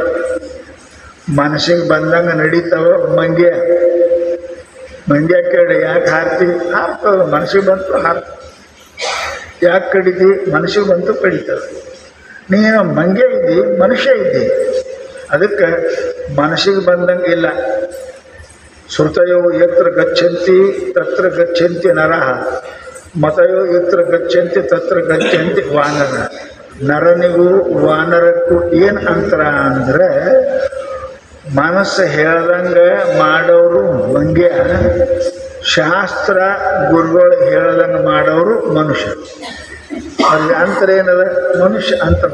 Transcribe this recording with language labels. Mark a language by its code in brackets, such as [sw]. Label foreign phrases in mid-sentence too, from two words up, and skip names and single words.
[kn] ಮನಸ್ಸಿಗೆ ಬಂದಂಗೆ ನಡೀತಾವ ಮಂಗ್ಯ ಕೇಳಿ ಯಾಕೆ ಹಾರ್ತಿ ಹಾರ್ತದೆ. ಮನಸ್ಸಿಗೆ ಬಂತು ಹಾರ್ತ. ಯಾಕೆ ಕಡಿತಿ? ಮನಸ್ಸಿಗೆ ಬಂತು ಕಡಿತದೆ. ನೀನು ಮಂಗ್ಯ ಇದ್ದಿ, ಮನುಷ್ಯ ಇದ್ದಿ. ಅದಕ್ಕೆ ಮನಸ್ಸಿಗೆ ಬಂದಂಗೆ ಇಲ್ಲ. [sa] ಶ್ರುತಯೋ ಯತ್ರ ಗಚ್ಚಂತಿ ತತ್ರ ಗಚ್ಚಂತಿ ನರಃ, ಮತಯೋ ಯತ್ರ ಗಚ್ಚಂತಿ ತತ್ರ ಗಚ್ಚಂತಿ ವಾನರ. [kn] ನರನಿಗೂ ವಾನರಕ್ಕೂ ಏನು ಅಂತರ ಅಂದರೆ, ಮನಸ್ಸು ಹೇಳ್ದಂಗೆ ಮಾಡೋರು ಮಂಗ್ಯ, ಶಾಸ್ತ್ರ ಗುರುಗಳು ಹೇಳ್ದಂಗೆ ಮಾಡೋರು ಮನುಷ್ಯ. ಅಲ್ಲಿ ಅಂತರ ಏನದ? ಮನುಷ್ಯ ಅಂತರ.